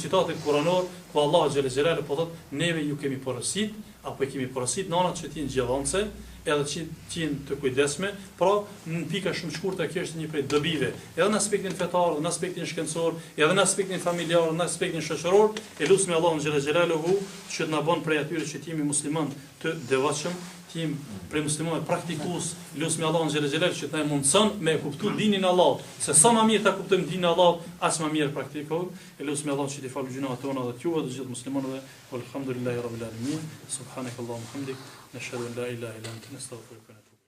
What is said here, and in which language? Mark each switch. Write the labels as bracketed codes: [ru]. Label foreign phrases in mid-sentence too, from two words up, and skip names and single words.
[sq] citatit kuranor, ku Allah [ar] جل جلال [sq] po thotë neve ju kemi porosit, apo e kemi porosit nënat që t'jin xhillonse, edhe që t'jin të kujdesme, pra në pika shumë shkurtë kjo është një prej dobive, edhe në aspektin fetar, edhe në aspektin shkencor, edhe në aspektin familjar, në aspektin shoqëror, e lutem Allahun [ar] جل جلاله [sq] që të na bën prej atyre që t'jemi musliman të devotshëm tim prej muslimanëve praktikues, lutem Allahun [ar] جل جلال [sq] që të na mundson me kuptu dinin e Allahut, se sa më mirë ta kuptojmë dinin e Allahut, aq më mirë praktikojmë. E lutem Allahun që të falë gjunat tona dhe të juve të gjithë muslimanëve. [ar] والحمد لله رب العالمين سبحانك اللهم حمدك نشهد أن لا إله إلا أنت نستغفرك.